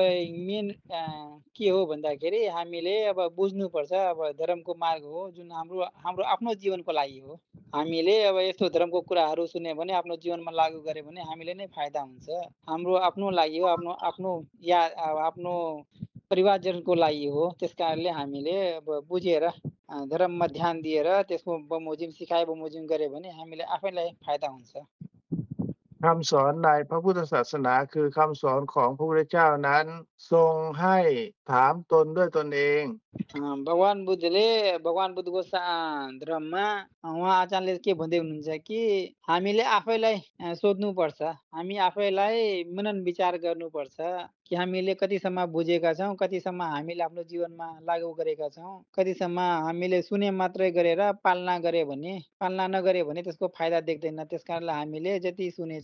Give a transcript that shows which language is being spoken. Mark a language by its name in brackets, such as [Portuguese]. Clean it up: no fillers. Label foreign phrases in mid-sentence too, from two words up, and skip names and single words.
[Nepali] के हो भन्दाखेरि हामीले अब बुझ्नुपर्छ अब धर्मको मार्ग हो जुन हाम्रो आफ्नो जीवनको लागि हो हामीले अब यस्तो धर्मको कुराहरू सुन्यो भने आफ्नो जीवनमा लागू गर्यो भने हामीले नै फाइदा हुन्छ हाम्रो आफ्नो लागि हो आफ्नो परिवारजनको लागि हो त्यस कारणले हामीले अब बुझेर धर्ममा ध्यान दिएर त्यसको बमोजिम सिकाइ बमोजिम गर्यो भने हामीले आफैलाई फाइदा हुन्छ [Thai] คำสอนในพระพุทธศาสนาคือคำสอนของพระพุทธเจ้านั้นทรงให้ถามตนด้วยตนเอง [Nepali] भगवान बुद्धको धर्ममा उहाँ आचार्यले के भन्दै हुनुहुन्छ कि हामीले आफैलाई सोध्नुपर्छ हामी आफैलाई मनन विचार गर्नुपर्छ कि हामीले कतिसम्म बुझेका छौँ कतिसम्म हामीले आफ्नो जीवनमा लागू गरेका छौँ कतिसम्म हामीले सुने मात्रै गरेर पालना नगरे भने त्यसको फाइदा देख्दैन त्यसकारणले हामीले जति सुनेछ